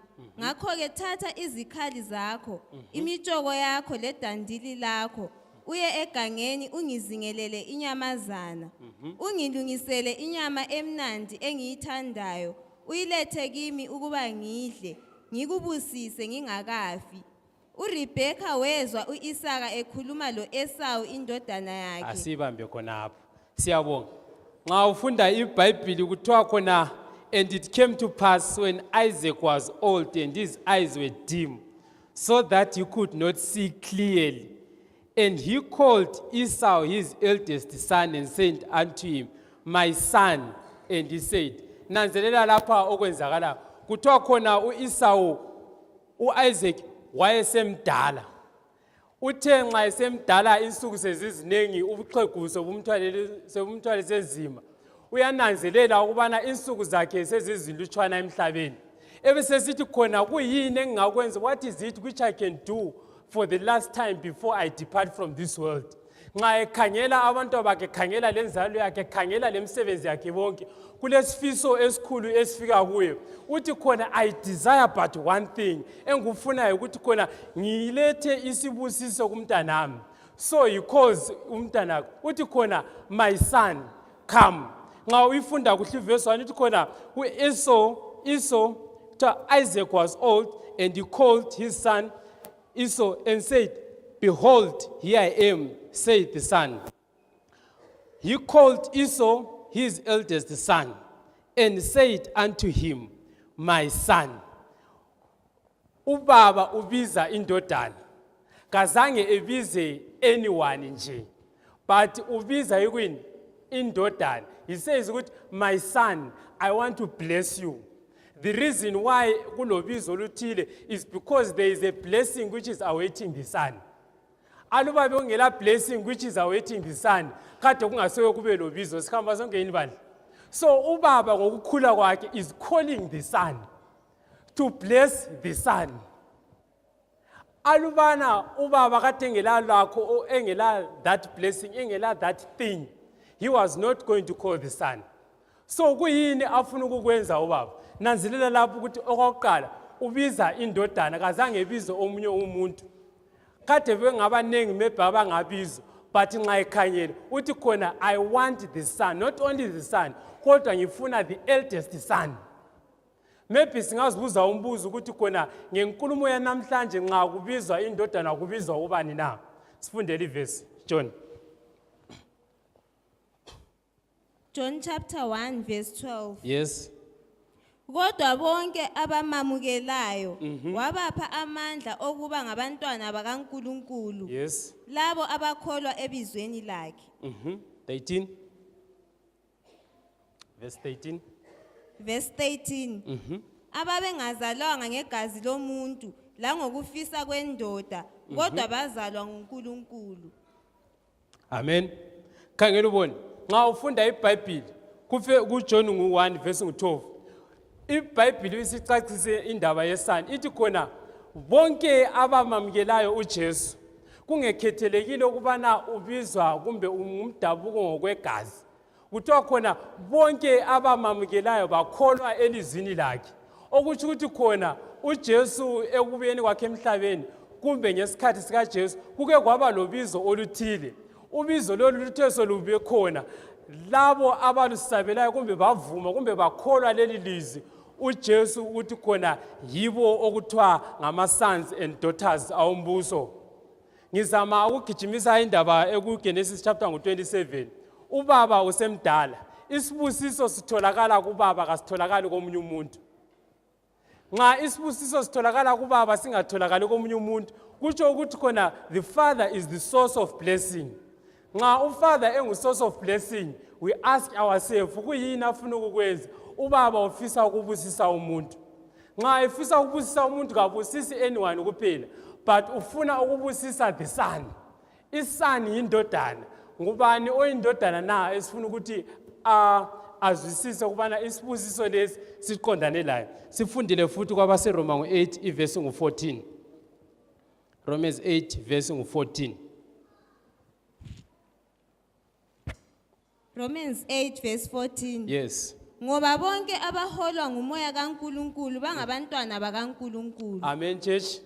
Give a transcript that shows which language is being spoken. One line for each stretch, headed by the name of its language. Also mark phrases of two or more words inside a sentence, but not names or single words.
North Ndebele: Ngakho-ke thatha izikhali zakho, imitshoko yakho ledandili lakho, uye egangeni ungizingelele inyamazana, ungilungisele inyama emnandi engiyithandayo, uyilethe kimi ukuba ngidle, ngikubusise ngingakafi. URibheka wezwa u-Isaka ekhuluma lo-Esawu indodana yakhe. Asibambe khonapho. Siyabonga. Nxa ufunda iBhayibheli kuthiwa khona,
English: and it came to pass when Isaac was old and his eyes were dim, so that he could not see clearly. And he called Esau his eldest son and said unto him, my son. And he said,
North Ndebele: nanzelela lapha okwenzakala. Kuthiwa khona u-Esau, u-Isaac wayesemdala. Uthe nxa esemdala insuku sezizinengi ubuxheguso bumthwale senzima. Uyananzelela ukubana insuku zakhe sezizilutshwana emhlabeni. Ebesesithi khona kuyini engingakwenza,
English: what is it which I can do for the last time before I depart from this world?
North Ndebele: Nxa ekhangela abantu bakhe, khangela lenzalo yakhe, khangela lemsebenzi yakhe bonke, kulesifiso esikhulu esifika kuye. Uthi khona
English: I desire but one thing,
North Ndebele: engufunayo ukuthi khona ngilethe isibusiso kumntanami.
English: So he calls
North Ndebele: umntana, uthi khona
English: my son, come.
North Ndebele: Nxa uyifunda kuhle
English: verse 1
North Ndebele: uthi khona
English: Esau, Isaac was old, and he called his son Esau and said, behold, here I am, said the son. He called Esau his eldest son and said unto him, my son.
North Ndebele: Ubaba ubiza indodana. Kazange ebize anyone nje, but ubiza indodana.
English: He says, my son, I want to bless you. The reason why
North Ndebele: kulobizo oluthile
English: is because there is a blessing which is awaiting the son.
North Ndebele: Aluba bengela
English: blessing which is awaiting the son,
North Ndebele: kade kungasoke kube lobizo sikhamba sonke yini bandla.
English: So
North Ndebele: ubaba ngokukhula kwakhe
English: is calling the son to bless the son.
North Ndebele: Alubana ubaba kade engela lakho engela
English: that blessing, engela that thing, he was not going to call the son.
North Ndebele: So kuyini afuna ukukwenza ubaba? Nanzilela lapho ukuthi okokuqala ubiza indodana kazange ebize omunye umuntu. Kade bengabanengi mebaba ngabizo,
English: but
North Ndebele: nxa ekhanyele uthi khona
English: I want the son, not only the son,
North Ndebele: kodwa ngifuna
English: the eldest son.
North Ndebele: Maybe singazibuza umbuzo ukuthi khona ngenkulumo yanamhlanje nxa kubizwa indodana kubizwa ubani na? Sifundele ivesi John.
English: John chapter 1 verse 12. Yes.
North Ndebele: Kodwa bonke abamamukelayo wabapha amandla okuba ngabantwana bakaNkulunkulu.
English: Yes.
North Ndebele: Labo abakholwa ebizweni lakhe.
English: 13. Verse 13. Verse 13.
North Ndebele: Ababengazalwanga ngegazi lomuntu la ngokufisa kwendoda kodwa bazalwa nguNkulunkulu. Amen. Khangela ubone. Nxa ufunda iBhayibheli kuJohn 1 verse 12. iBhayibheli isicacise indaba yesani ithi khona bonke abamamukelayo uJesu kungekhethelekile ukubana ubizwa kumbe umdabuko ngokwegazi. Kuthiwa khona bonke abamamukelayo bakholwa elizwini lakhe. Okuthi ukuthi khona uJesu ekubuyeni kwakhe emhlabeni kumbe ngesikhathi sikaJesu kuke kwaba lobizo oluthile. Ubizo lolu luthe solube khona labo abalusabelayo kumbe bavuma kumbe bakholwa leli lizwi uJesu uthi khona yibo okuthiwa ngama-
English: sons and daughters
North Ndebele: awombuso. Ngizama ukugijimisa indaba ekuGenesis chapter 27. Ubaba usemdala. Isibusiso sitholakala kubaba kasitholakali komunye umuntu. Nxa isibusiso sitholakala kubaba singatholakali komunye umuntu kutsho ukuthi khona
English: the father is the source of blessing.
North Ndebele: Nxa ufather engu-
English: source of blessing, we ask ourselves,
North Ndebele: kuyini afuna ukukwenza? Ubaba ufisa ukubusisa umuntu. Nxa efisa ukubusisa umuntu kabusisi anyone kuphela, but ufuna ukubusisa
English: the son.
North Ndebele: Ison yindodana. Ngubani oyindodana na esifuna ukuthi azwisise ukubana isibusiso lesi siqondane layo. Sifundile futhi kwabaseRoma 8 ivesi ngu-14.
English: Romans 8 verse ngu-14. Romans 8 verse 14. Yes.
North Ndebele: Ngoba bonke abaholwa ngumoya kaNkulunkulu bangabantwana bakaNkulunkulu.
English: Amen church.